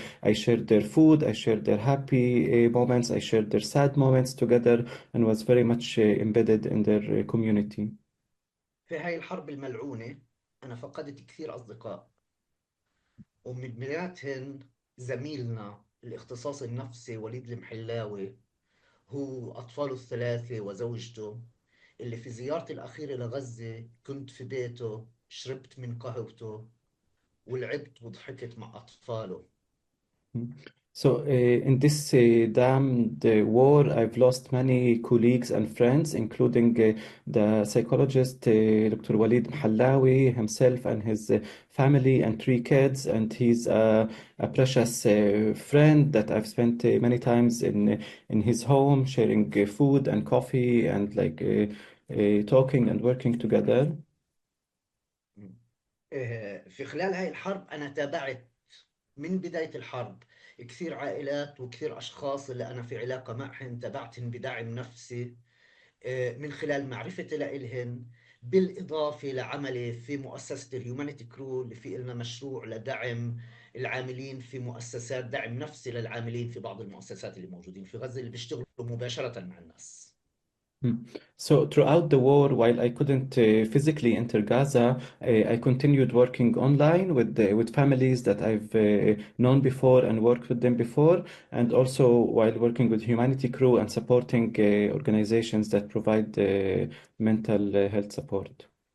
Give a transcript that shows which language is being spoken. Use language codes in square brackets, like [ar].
[en] I shared their food, I shared their happy moments, I shared their sad moments together, and was very much embedded in their community. [ar] في هاي الحرب الملعونة أنا فقدت كثير أصدقاء، ومن بيناتهم زميلنا الاختصاصي النفسي وليد المحلاوي، هو أطفاله الثلاثة وزوجته، اللي في زيارتي الأخيرة لغزة كنت في بيته، شربت من قهوته ولعبت وضحكت مع أطفاله. [en] So, in this damned war, I've lost many colleagues and friends, including the psychologist Dr. Walid Mhallawi himself and his family and three kids. And he's a precious friend that I've spent many times in his home, sharing food and coffee and like talking and working together. [ar] في خلال هاي الحرب أنا تابعت من بداية الحرب كثير عائلات وكثير أشخاص اللي أنا في علاقة معهم، تابعتهم بدعم نفسي من خلال معرفتي لإلهن، بالإضافة لعملي في مؤسسة الهيومانيتي كرو اللي في لنا مشروع لدعم العاملين في مؤسسات دعم نفسي للعاملين في بعض المؤسسات اللي موجودين في غزة اللي بيشتغلوا مباشرة مع الناس. Hmm. [en] So throughout the war, while I couldn't physically enter Gaza, I continued working online with families that I've known before and worked with them before, and also while working with Humanity Crew and supporting organizations that provide mental health support.